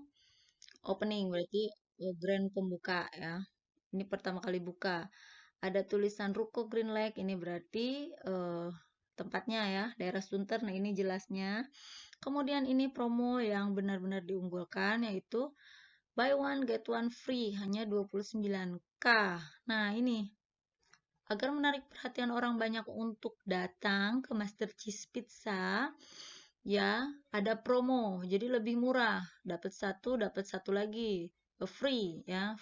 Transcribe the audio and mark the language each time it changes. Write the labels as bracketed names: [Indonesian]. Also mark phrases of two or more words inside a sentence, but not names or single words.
[Indonesian] Opening berarti grand pembuka ya. Ini pertama kali buka. Ada tulisan Ruko Green Lake, ini berarti tempatnya ya, daerah Sunter. Nah, ini jelasnya. Kemudian ini promo yang benar-benar diunggulkan, yaitu [English] buy one get one free, [Indonesian] hanya 29K. Nah, ini agar menarik perhatian orang banyak untuk datang ke Master Cheese Pizza, ya ada promo, jadi lebih murah, dapat satu lagi, free ya.